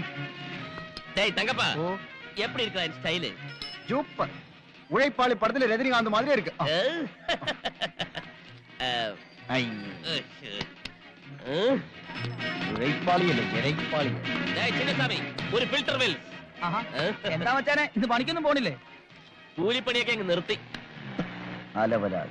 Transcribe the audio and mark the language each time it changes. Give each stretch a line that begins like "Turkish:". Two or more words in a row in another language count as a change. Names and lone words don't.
Tamil: தங்கப்பா எப்படி இருக்கா என் ஸ்டைலு? சூப்பர். உழைப்பாளி படத்துல ரஜினிகாந்த் மாதிரி இருக்கு.
Malayalam: ഉഴൈപ്പാളി അല്ല, ഇരൈപ്പാളി. ചിന്നസ്വാമി, ഒരു ഫിൽറ്റർ വെൽ. എന്താ മച്ചാനെ, ഇത് പണിക്കൊന്നും പോണില്ലേ? കൂലിപ്പണിയൊക്കെ അങ്ങ് നിർത്തി. അലവലായി.